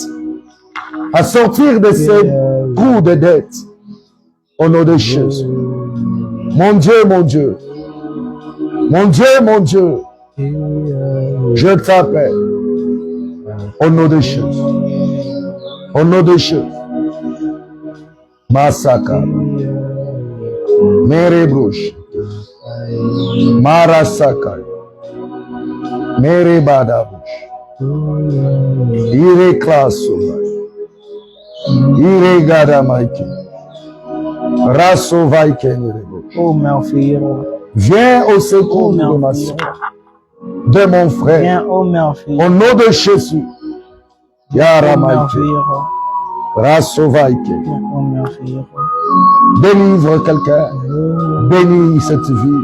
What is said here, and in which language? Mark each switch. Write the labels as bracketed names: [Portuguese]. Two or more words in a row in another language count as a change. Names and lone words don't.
[French] À sortir de ces trous de dettes. Au nom de Jésus. Mon Dieu, mon Dieu. Mon Dieu, mon Dieu. Je t'appelle. Au nom de Jésus. Au nom de Jésus. Massaka. Merebrouche. Marasaka. Merebadabouche. Ireklasoba. Iregadamaiki. Rasovaike. Oh, merveilleux. Viens au secours de ma soeur, de mon frère. Viens, oh merveilleux. Au nom de Jésus. Yaramaike. Rasovaike. Oh merveilleux. Délivre quelqu'un. Bénis cette vie.